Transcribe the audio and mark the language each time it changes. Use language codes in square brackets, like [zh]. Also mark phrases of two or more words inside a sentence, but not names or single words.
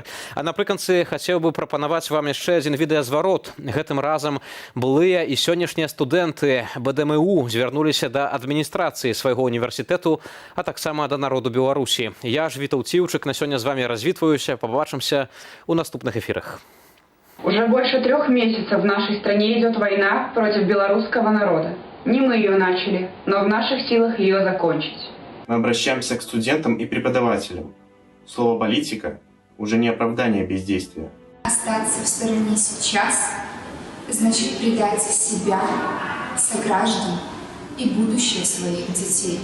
[be] А напрыканцы хацеў бы прапанаваць вам яшчэ адзін відэазварот. Гэтым разам былыя і сённяшнія студэнты БДМУ звярнуліся да адміністрацыі свайго універсітэту, а таксама да народу Беларусі. Я ж, Вітаў Ціўчык, на сёння з вами развітваюся. Побачимся у наступных эфирах. [ru] Уже больше 3 месяцев в нашей стране идет война против белорусского народа. Не мы ее начали, но в наших силах ее закончить. Мы обращаемся к студентам и преподавателям. Слово «политика» уже не оправдание бездействия. Остаться в стороне сейчас значит предать себя, сограждан и будущее своих детей.